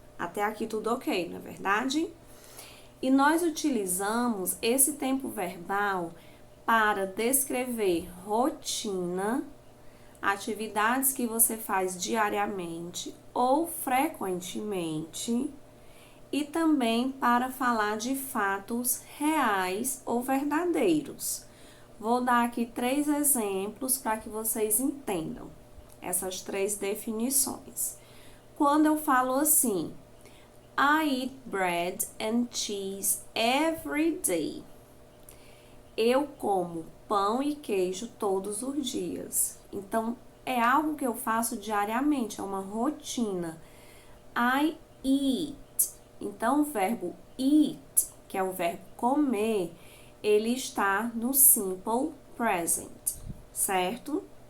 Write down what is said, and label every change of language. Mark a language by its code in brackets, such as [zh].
[pt] Até aqui tudo ok, não é verdade? E nós utilizamos esse tempo verbal para descrever rotina, atividades que você faz diariamente ou frequentemente, e também para falar de fatos reais ou verdadeiros. Vou dar aqui 3 exemplos para que vocês entendam essas 3 definições. Quando eu falo assim, [en] I eat bread and cheese every day. [pt] Eu como pão e queijo todos os dias. Então, é algo que eu faço diariamente, é uma rotina. I eat. Então, o verbo eat, que é o verbo comer, ele está no Simple Present, certo?